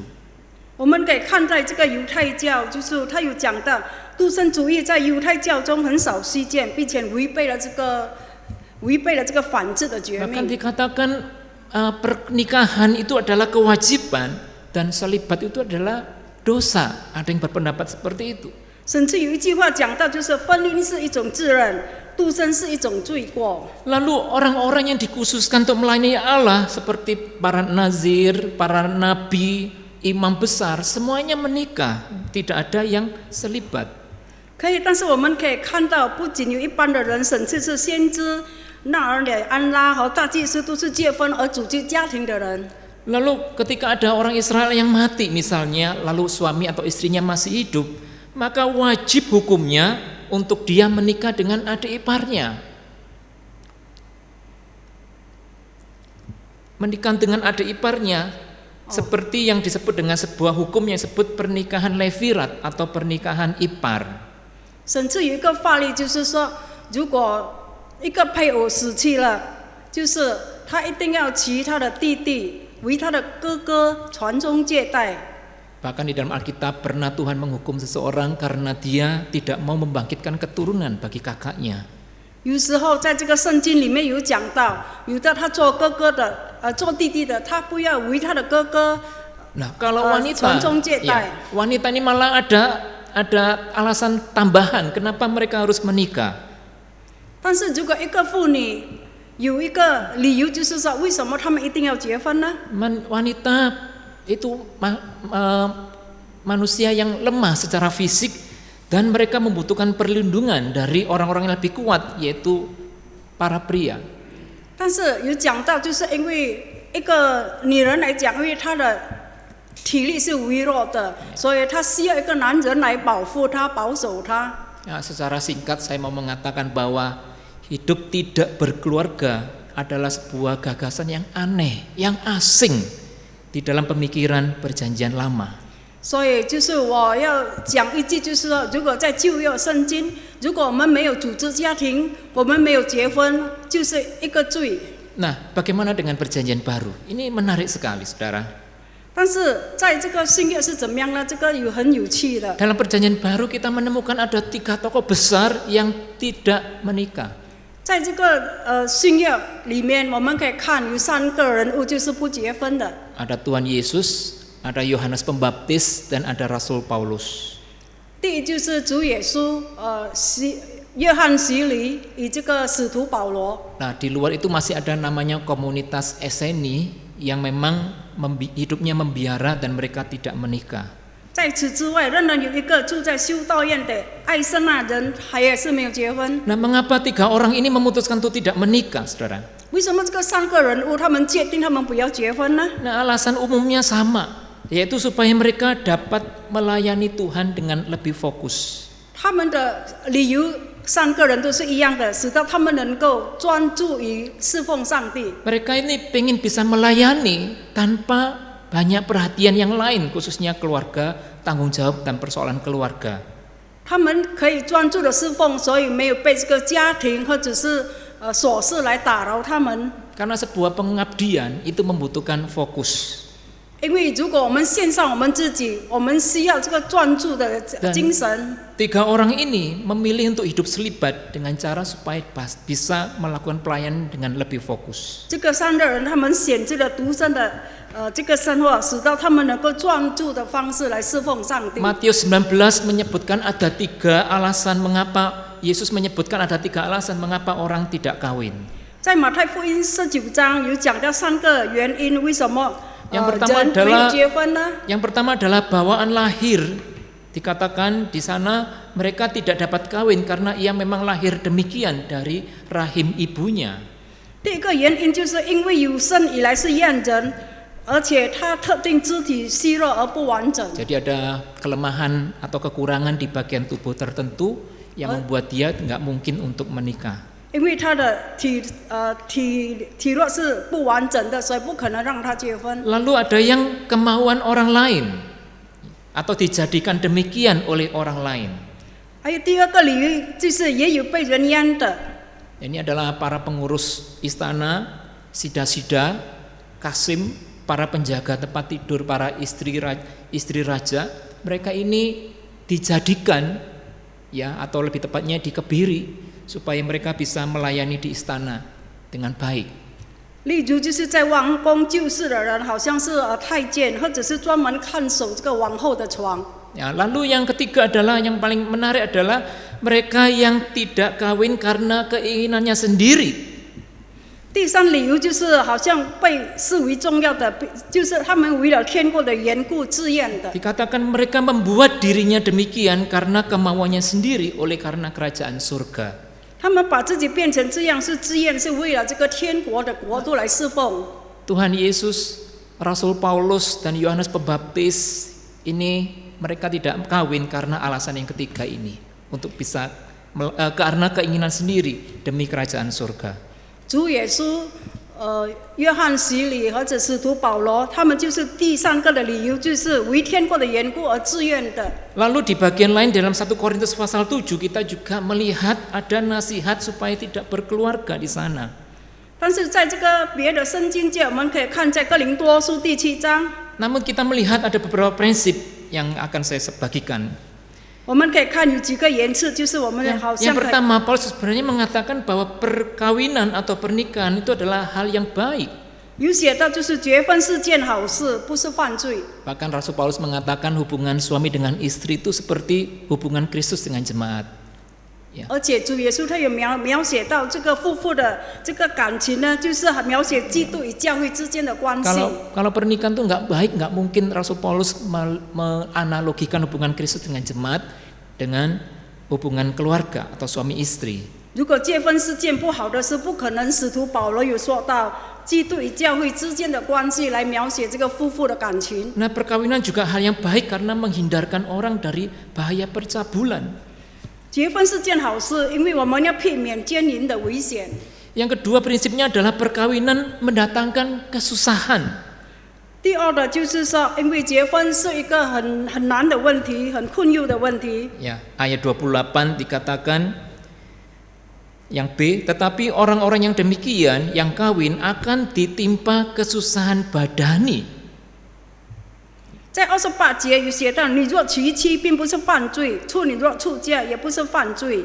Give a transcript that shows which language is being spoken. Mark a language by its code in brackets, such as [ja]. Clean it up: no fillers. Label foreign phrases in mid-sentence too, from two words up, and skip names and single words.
[zh] 我们可以看在这个犹太教，就是他有讲到独身主义在犹太教中很少稀见，并且违背了这个反制的诫 [id] Bahkan [zh] 命。 [id] dikatakan pernikahan itu adalah kewajiban dan selibat itu adalah dosa. Ada yang berpendapat seperti itu. [zh] 甚至有一句话讲到，就是婚姻是一种自然， 独身是一种罪过。 [id] Lalu orang-orang yang dikhususkan untuk melayani Allah seperti para nazir, para nabi, imam besar, semuanya menikah, tidak ada yang selibat. [zh] 可以，但是我们可以看到，不仅有一般的人，甚至是先知、纳尔乃、安拉和大祭司都是结婚而组织家庭的人。 [id] Lalu ketika ada orang Israel yang mati misalnya, lalu suami atau istrinya masih hidup, maka wajib hukumnya untuk dia menikah dengan adik iparnya. Menikah dengan adik iparnya seperti yang disebut dengan sebuah hukum yang disebut pernikahan levirat atau pernikahan ipar. [zh] 甚至有一个法律，就是说，如果一个配偶死去了，就是他一定要娶他的弟弟为他的哥哥传宗接代。 [id] Bahkan di dalam Alkitab pernah Tuhan menghukum seseorang karena dia tidak mau membangkitkan keturunan bagi kakaknya. [zh] 有时候在这个圣经里面有讲到，有的他做哥哥的，做弟弟的，他不要为他的哥哥 [id] Nah, kalau wanita, [zh] 传宗接代。 [id] wanita ini malah ada alasan tambahan kenapa mereka harus menikah. [zh] 但是如果一个妇女有一个理由，就是说为什么他们一定要结婚呢？ [id] Wanita itu manusia yang lemah secara fisik dan mereka membutuhkan perlindungan dari orang-orang yang lebih kuat, yaitu para pria. [zh] 但是有讲到，就是因为一个女人来讲，因为她的体力是微弱的，所以她需要一个男人来保护她、保守她。 [id] Ya, secara singkat saya mau mengatakan bahwa hidup tidak berkeluarga adalah sebuah gagasan yang aneh, yang asing di dalam pemikiran perjanjian lama. [zh] 所以就是我要讲一句，就是说，如果在旧约圣经，如果我们没有组织家庭，我们没有结婚，就是一个罪。 [id] Nah, bagaimana dengan perjanjian baru? Ini menarik sekali, saudara. [zh] 但是在这个新约是怎么样呢？这个很有趣的。 [id] Dalam perjanjian baru kita menemukan ada 3 tokoh besar yang tidak menikah. [zh] 在这个新约里面，我们可以看有3个人物就是不结婚的。 [id] Ada Tuhan Yesus, ada Yohanes Pembaptis, dan ada Rasul Paulus. [zh] 第一就是主耶稣，约翰洗礼与这个使徒保罗。 [id] Nah, di luar itu masih ada namanya komunitas Eseni yang memang hidupnya membiara dan mereka tidak menikah. [zh] 在此之外，仍然有一个住在修道院的爱瑟纳人，还也是没有结婚。 [id] Nah, mengapa 3 orang ini memutuskan untuk tidak menikah, saudara? [zh] 为什么这个3个人物他们界定他们不要结婚呢？ [id] Nah, alasan umumnya sama, yaitu supaya mereka dapat melayani Tuhan dengan lebih fokus. [zh] 他们的理由3个人都是一样的，使得他们能够专注于侍奉上帝。 [id] Mereka ini pengen bisa melayani tanpa banyak perhatian yang lain, khususnya keluarga, tanggung jawab dan persoalan keluarga. [zh] 他们可以专注的侍奉，所以没有被这个家庭或者是琐事来打扰他们。 [id] Karena sebuah pengabdian itu membutuhkan fokus. [zh] 因为如果我们献上我们自己，我们需要这个专注的精神。 [id] 3 orang ini memilih untuk hidup selibat dengan cara supaya bisa melakukan pelayanan dengan lebih fokus. [zh] 这个3个人他们选择了独身的这个生活，使到他们能够专注的方式来侍奉上帝。 [id] Matius 19 menyebutkan ada 3 alasan mengapa Yesus menyebutkan ada 3 alasan mengapa orang tidak kawin. [zh] 在马太福音19章有讲到3个原因，为什么 [id] Yang pertama [zh] 人没有结婚呢？ [id] Yang pertama adalah bawaan lahir. Dikatakan di sana mereka tidak dapat kawin karena ia memang lahir demikian dari rahim ibunya. [zh] 第一个原因就是因为有生以来是验人，而且他特定肢体虚弱而不完整。 [id] Jadi ada kelemahan atau kekurangan di bagian tubuh tertentu yang membuat dia nggak mungkin untuk menikah. [zh] 因为他的体弱是不完整的，所以不可能让他结婚。 [id] Lalu ada yang kemauan orang lain atau dijadikan demikian oleh orang lain. [zh] 还有第2个理由就是也有被人阉的。 [id] Ini adalah para pengurus istana, sida-sida, kasim, para penjaga tempat tidur, para istri raja. Mereka ini dijadikan ya, atau lebih tepatnya dikebiri supaya mereka bisa melayani di istana dengan baik. [zh] 例如就是在王宫救世的人，好像是太监，或者是专门看守这个王后的床。 [id] Ya, lalu yang ketiga adalah yang paling menarik adalah mereka yang tidak kawin karena keinginannya sendiri. [zh] 第三理由就是好像被视为重要的，就是他们为了天国的缘故自愿的。 [id] Dikatakan mereka membuat dirinya demikian karena kemauannya sendiri oleh karena kerajaan surga. [zh] 他们把自己变成这样是自愿，是为了这个天国的国度来侍奉。 [id] Tuhan Yesus, Rasul Paulus dan Yohanes Pembaptis ini mereka tidak kawin karena alasan yang ketiga ini, untuk bisa karena keinginan sendiri demi kerajaan surga. [zh] 主耶稣、约翰洗礼或者使徒保罗，他们就是第三个的理由，就是为天国的缘故而自愿的。 [id] Lalu di bagian lain dalam 1 Korintus pasal 7 kita juga melihat ada nasihat supaya tidak berkeluarga di sana. [zh] 但是在这个别的圣经界，我们可以看在哥林多书第7章， [id] Namun kita melihat ada beberapa prinsip yang akan saya bagikan. [zh] 我们可以看有几个言辞，就是我们好 [id] Yang [zh] 像可以 [id] pertama, Paulus sebenarnya mengatakan bahwa perkawinan atau pernikahan itu adalah hal yang baik. [zh] 有写到，就是结婚是件好事，不是犯罪。 [id] Bahkan Rasul Paulus mengatakan hubungan suami dengan istri itu seperti hubungan Kristus dengan jemaat. [zh] 而且主耶稣他有描写到这个夫妇的这个感情呢，就是描写基督与教会之间的关系。 [id] Kalau pernikahan itu nggak baik, nggak mungkin Rasul Paulus menganalogikan hubungan Kristus dengan jemaat dengan hubungan keluarga atau suami istri. [zh] 如果结婚是件不好的事，不可能使徒保罗有说到基督与教会之间的关系来描写这个夫妇的感情。 [id] Nah, perkawinan juga hal yang baik karena menghindarkan orang dari bahaya percabulan. [zh] 结婚是件好事，因为我们要避免奸淫的危险。 [id] Yang kedua prinsipnya adalah perkawinan mendatangkan kesusahan. [zh] 第二的就是说，因为结婚是一个很难的问题，很困扰的问题。 [id] Ya, ayat 28 dikatakan yang B, tetapi orang-orang yang demikian yang kawin akan ditimpa kesusahan badani. [zh] 在28节有写到，你若娶妻并不是犯罪，处女若出嫁也不是犯罪。